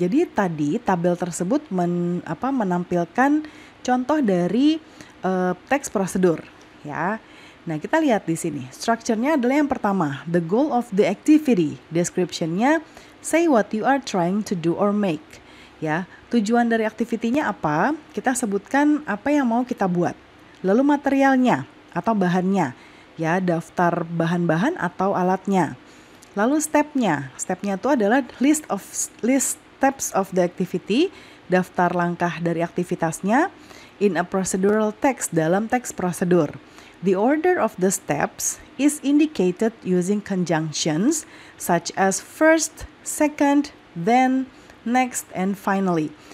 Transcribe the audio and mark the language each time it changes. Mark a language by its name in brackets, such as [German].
[Indonesian] Jadi tadi tabel tersebut menampilkan contoh dari teks prosedur, ya. Nah, kita lihat di sini. Strukturnya adalah yang pertama, [English] the goal of the activity. Description-nya, say what you are trying to do or make. [Indonesian] Ya, tujuan dari aktivitinya apa? Kita sebutkan apa yang mau kita buat. Lalu materialnya atau bahannya, ya, daftar bahan-bahan atau alatnya. Lalu stepnya itu adalah [English] list steps of the activity, [Indonesian] daftar langkah dari aktivitasnya [English] in a procedural text, [Indonesian] dalam teks prosedur. [English] The order of the steps is indicated using conjunctions such as first, second, then, next, and finally.